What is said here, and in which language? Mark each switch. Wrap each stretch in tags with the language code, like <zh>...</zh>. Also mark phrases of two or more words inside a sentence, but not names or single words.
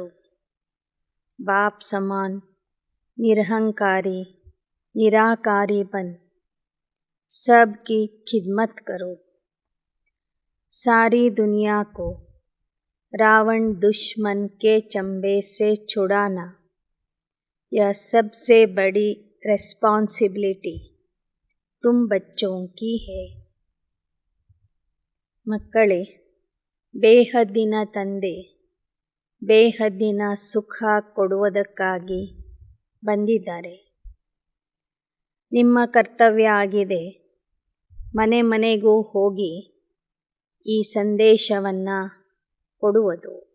<hi>बाप समान निरहंकारी निराकारी बन सबकी खिदमत करो। सारी दुनिया को रावण दुश्मन के चंबे से छुड़ाना, यह सबसे बड़ी रेस्पॉन्सिबिलिटी तुम बच्चों की है।</hi> <kn>ಮಕ್ಕಳೇ, ಬೇಹದ್ದಿನ ತಂದೆ ಬೇಹದ್ದಿನ ಸುಖ ಕೊಡುವುದಕ್ಕಾಗಿ ಬಂದಿದ್ದಾರೆ. ನಿಮ್ಮ ಕರ್ತವ್ಯ ಆಗಿದೆ ಮನೆ ಮನೆಗೂ ಹೋಗಿ ಈ ಸಂದೇಶವನ್ನು ಕೊಡುವುದು.</kn>